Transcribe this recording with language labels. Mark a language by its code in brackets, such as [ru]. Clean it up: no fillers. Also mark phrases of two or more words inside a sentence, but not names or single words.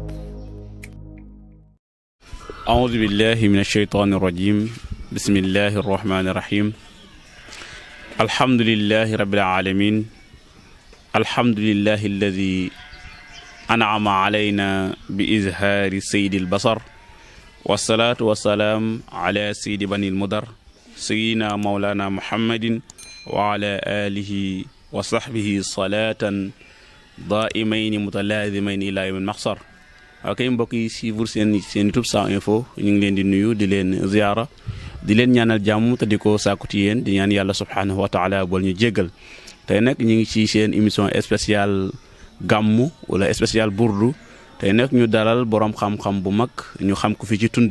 [ar] أعوذ بالله من الشيطان الرجيم بسم الله الرحمن الرحيم الحمد لله رب العالمين الحمد لله الذي أنعم علينا بإظهار سيد البصر والصلاة والسلام على سيد بني المدر سيدنا مولانا محمد وعلى آله وصحبه صلاة دائمين متلازمين إلى يوم المحصر. [wo] ok mbokk yi suivre seen YouTube Sow Info ñu ngi leen di nuyu di leen ziyaara di leen ñaanal jàmm te di ko sàkku ci yéen di ñaan yàlla [ar] سبحانه وتعالى [wo] bool ñu jéggal tey nag ñu ngi ci seen [fr] émission spéciale [wo] gàmmu wala spéciale burdu tey nag ñu dalal borom xam-xam bu mag ñu xam ko fii ci tund